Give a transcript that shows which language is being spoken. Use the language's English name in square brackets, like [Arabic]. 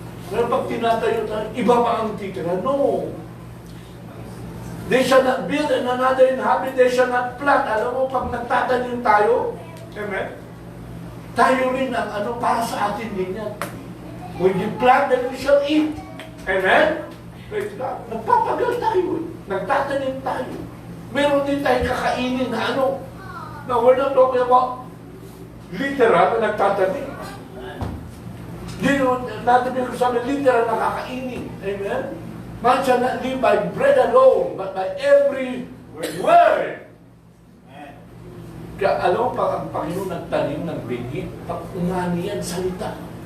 [Filipino] Pero pag tinatayo tayo, iba pa ang titira. [English] No. They shall not build and another inhabit, they shall not plant. [Filipino] Alam mo, pag nagtatanim tayo, [English] amen? [Filipino] Tayo rin ang para sa atin din yan. [English] When you plant, then we shall eat. [Filipino] Amen? [English] Praise God. [Filipino] Nagpapagal tayo. Nagtatanim tayo. Meron din tayong kakainin na [English] Now, we're not talking about literal [Filipino] na nagtatanim. Hindi natin yung sabi literal na kakainin. Amen? [English] Man shall not live by bread alone, but by every word. [Filipino] Kaya alam mo, pag ang Panginoon nagtanim ng binhi, pag umani yan, salita.